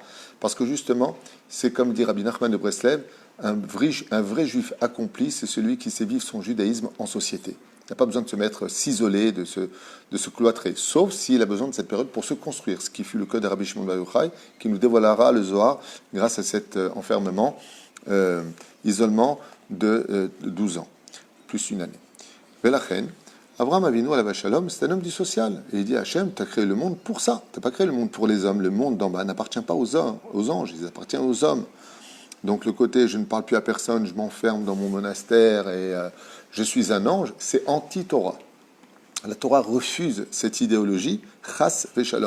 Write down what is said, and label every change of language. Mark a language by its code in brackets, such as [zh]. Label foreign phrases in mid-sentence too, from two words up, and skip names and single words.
[fr] Parce que justement, c'est comme dit Rabbi Nachman de Breslev, un vrai juif accompli, c'est celui qui sait vivre son judaïsme en société. Il n'a pas besoin de se mettre, s'isoler, de se cloîtrer, sauf s'il a besoin de cette période pour se construire, ce qui fut le cas de Rabbi Shimon Bar Yochai, qui nous dévoilera le Zohar grâce à cet enfermement, isolement de 12 ans, plus une année. [he] ולכן, אברהם אבינו עליו השלום, [fr] c'est un homme du social. Et il dit à Hachem, tu as créé le monde pour ça. Tu n'as pas créé le monde pour les hommes. Le monde d'en bas n'appartient pas aux hommes, aux anges, il appartient aux hommes. Donc le côté je ne parle plus à personne, je m'enferme dans mon monastère et je suis un ange, c'est anti-Torah. La Torah refuse cette idéologie, [he] חס ושלום.